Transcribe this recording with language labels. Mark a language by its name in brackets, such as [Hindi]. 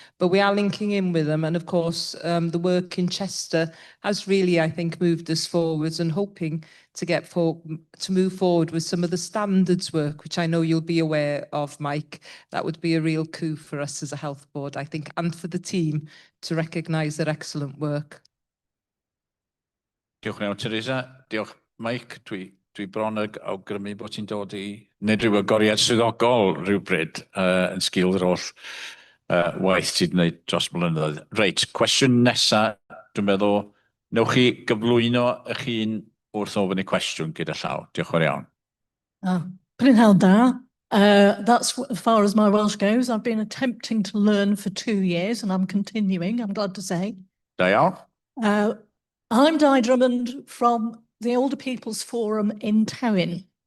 [English] But we are linking in with them. And of course, the work in Chester has really, I think, moved us forwards and hoping to move forward with some of the standards work, which I know you'll be aware of, Mike. That would be a real coup for us as a health board, I think, and for the team to recognise their excellent work. [Welsh] Diolch yn iawn, Teresa. Diolch, Mike. Dwi bron ag awgrymu bod ti'n dod i wneud rhyw agoriad swyddogol rhywbryd yn sgil yr holl waith ti'n wneud dros blynyddoedd. Reit, cwestiwn nesa, dwi'n meddwl, newch chi gyflwyno eich hun wrth ofyn y cwestiwn gyda llaw. Diolch yn iawn. Prynhawn da. [English] That's as far as my Welsh goes. I've been attempting to learn for 2 years and I'm continuing, I'm glad to say. [Welsh] Da iawn. [English] I'm Di Drummond from the Older People's Forum in Tywyn.